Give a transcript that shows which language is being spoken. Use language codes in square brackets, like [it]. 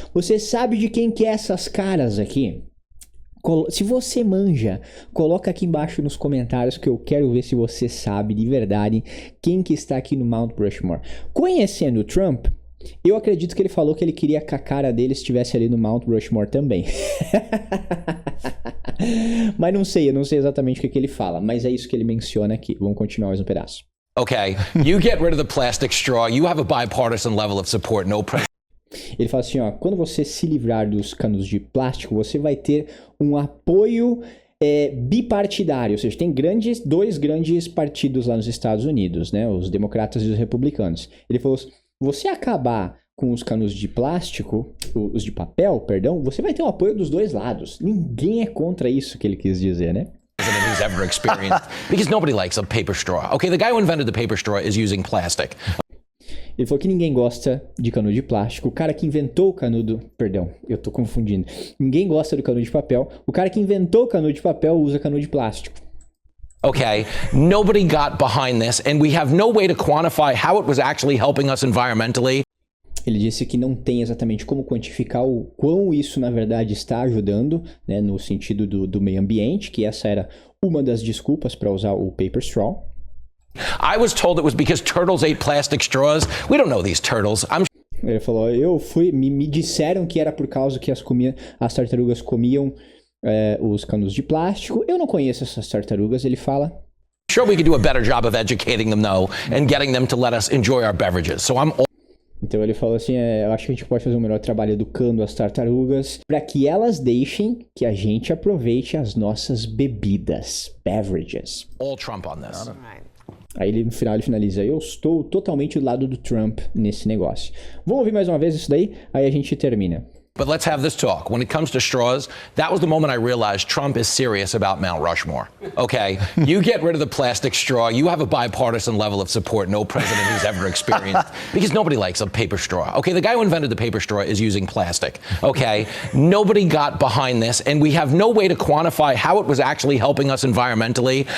[pt] Você sabe de quem que é essas caras aqui? Se você manja, coloca aqui embaixo nos comentários que eu quero ver se você sabe de verdade quem que está aqui no Mount Rushmore. Conhecendo o Trump, eu acredito que ele falou que ele queria que a cara dele estivesse ali no Mount Rushmore também. Mas eu não sei exatamente o que ele fala, mas é isso que ele menciona aqui. Vamos continuar mais um pedaço. [en] Okay, you get rid of the plastic straw, you have a bipartisan level of support, no president. [pt] Ele fala assim, ó, quando você se livrar dos canos de plástico, você vai ter um apoio bipartidário, ou seja, tem dois grandes partidos lá nos Estados Unidos, né, os democratas e os republicanos. Ele falou, você acabar com os canos de plástico, os de papel, perdão, você vai ter o apoio dos dois lados. Ninguém é contra isso que ele quis dizer, né? [en] Who's ever experienced, because nobody likes a paper straw. Okay, the guy who invented the paper straw is using plastic. [pt] Ele falou que ninguém gosta de canudo de plástico. O cara que inventou o canudo... Perdão, eu tô confundindo. Ninguém gosta do canudo de papel. O cara que inventou o canudo de papel usa canudo de plástico. [en] Okay, nobody got behind this, and we have no way to quantify how it was actually helping us environmentally. [pt] Ele disse que não tem exatamente como quantificar o quão isso, na verdade, está ajudando, né, no sentido do meio ambiente, que essa era uma das desculpas para usar o [en] paper straw. I was told it was because turtles ate plastic straws. We don't know these turtles. [pt] Ele falou, me disseram que era por causa que as tartarugas comiam os canudos de plástico. Eu não conheço essas tartarugas, ele fala. [en] Sure, we could do a better job of educating them, though, and getting them to let us enjoy our beverages. So [pt] Então ele falou assim, eu acho que a gente pode fazer um melhor trabalho educando as tartarugas para que elas deixem que a gente aproveite as nossas bebidas, beverages. [en] All Trump on this. [pt] Aí no final ele finaliza, eu estou totalmente do lado do Trump nesse negócio. Vamos ouvir mais uma vez isso daí, aí a gente termina. [en] But let's have this talk. When it comes to straws, that was the moment I realized Trump is serious about Mount Rushmore. Okay, you get rid of the plastic straw, you have a bipartisan level of support no president who's ever experienced, because nobody likes a paper straw. Okay, the guy who invented the paper straw is using plastic. Okay, nobody got behind this, and we have no way to quantify how it was actually helping us environmentally.